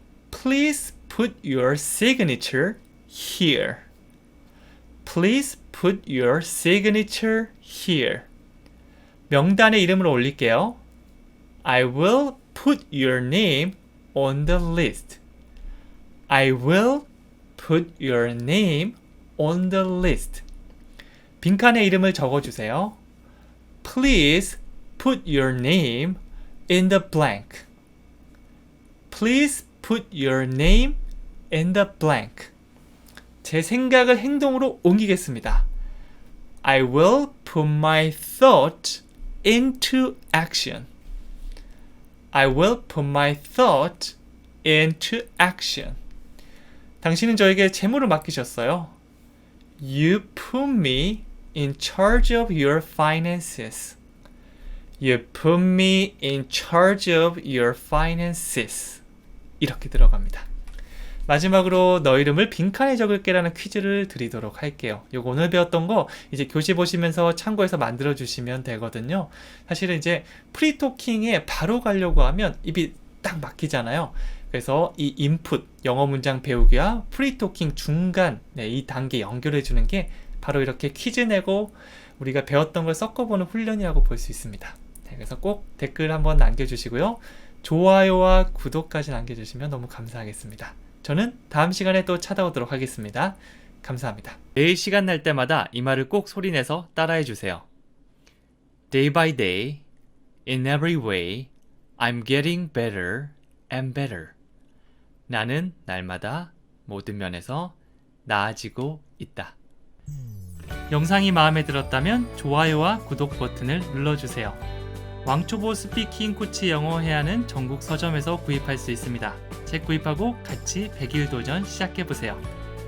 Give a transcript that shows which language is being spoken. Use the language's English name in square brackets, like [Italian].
[English] Please put your signature here. Please put your signature here. [Korean] 명단에 이름을 올릴게요. [English] I will put your name on the list. I will put your name on the list. [Korean] 빈칸에 이름을 적어주세요. [English] Please put your name in the blank. Please put your name in the blank. [Korean] 제 생각을 행동으로 옮기겠습니다. [English] I will put my thought into action. I will put my thought into action. [Korean] 당신은 저에게 재물을 맡기셨어요. [English] You put me in charge of your finances. You put me in charge of your finances. [Korean] 이렇게 들어갑니다. 마지막으로 너 이름을 빈칸에 적을게라는 퀴즈를 드리도록 할게요. 요거 오늘 배웠던 거 이제 교시 보시면서 참고해서 만들어 주시면 되거든요. 사실은 이제 프리토킹에 바로 가려고 하면 입이 딱 막히잖아요. 그래서 이 인풋, 영어 문장 배우기와 프리토킹 중간 이 단계 연결해 주는 게 바로 이렇게 퀴즈 내고 우리가 배웠던 걸 섞어보는 훈련이라고 볼 수 있습니다. 그래서 꼭 댓글 한번 남겨주시고요. 좋아요와 구독까지 남겨주시면 너무 감사하겠습니다. 저는 다음 시간에 또 찾아오도록 하겠습니다. 감사합니다. 매일 시간 날 때마다 이 말을 꼭 소리내서 따라해 주세요. [English] Day by day, in every way, I'm getting better and better. [Korean] 나는 날마다 모든 면에서 나아지고 있다. 영상이 마음에 들었다면 좋아요와 구독 버튼을 눌러주세요. 왕초보 스피킹 코치 영어 회화는 전국 서점에서 구입할 수 있습니다. 책 구입하고 같이 100일 도전 시작해보세요.